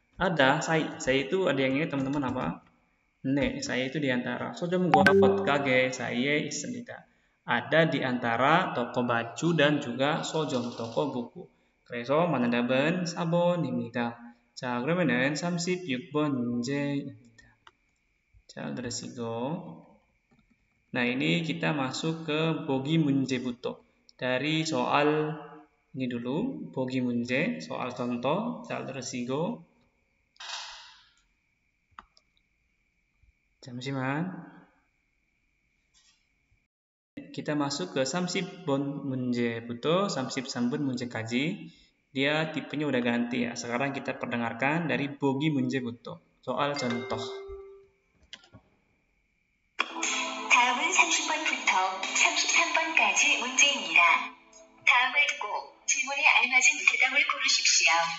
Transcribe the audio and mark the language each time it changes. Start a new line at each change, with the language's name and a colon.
Indonesian: Ada, saya itu ada yang ingat teman-teman apa? 네, saya itu di antara.
Korean: 서점과 옷 가게 사이에 있습니다.
Indonesian: Ada di antara toko baju dan juga
Korean: 서점,
Indonesian: toko buku.
Korean: 그래서 맞는 답은 4번입니다. 자, 그러면은 36번 문제입니다. 잘 들으시고.
Indonesian: Nah, ini kita masuk ke bogi
Korean: 문제부터.
Indonesian: Dari soal ini dulu, bogi 문제, soal contoh.
Korean: 잘 들으시고. 잠시만.
Indonesian: Kita masuk ke
Korean: 30번 문제부터 33번 문제까지.
Indonesian: Dia tipenya udah ganti ya. Sekarang kita perdengarkan dari bogi
Korean: 문제부터.
Indonesian: Soal contoh.
Korean: 다음은 30번부터 33번까지 문제입니다. 다음을 듣고 질문에 알맞은 대답을 고르십시오.